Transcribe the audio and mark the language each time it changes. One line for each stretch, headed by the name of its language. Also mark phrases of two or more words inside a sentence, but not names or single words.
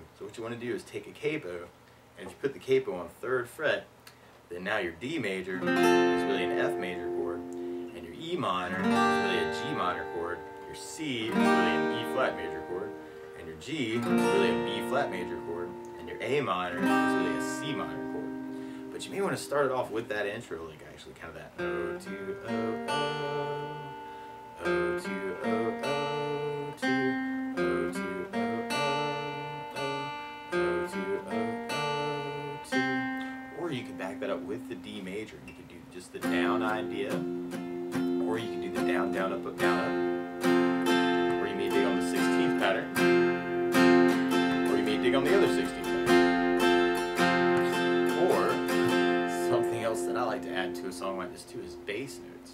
English: So what you want to do is take a capo, and if you put the capo on 3rd fret, then now your D major is really an F major chord, and your E minor is really a G minor chord, your C is really an E flat major chord, and your G is really a B flat major chord, and your A minor is really a C minor chord. But you may want to start it off with that intro, like actually kind of that O to O O, O to O O to, O to O O O, O to O O to. Or you could back that up with the D major. You could do just the down idea, or you can do the down, down, up, down, up. Or you may dig on the 16th pattern, or you may dig on the other 16th pattern. Or something else that I like to add to a song like this too is bass notes.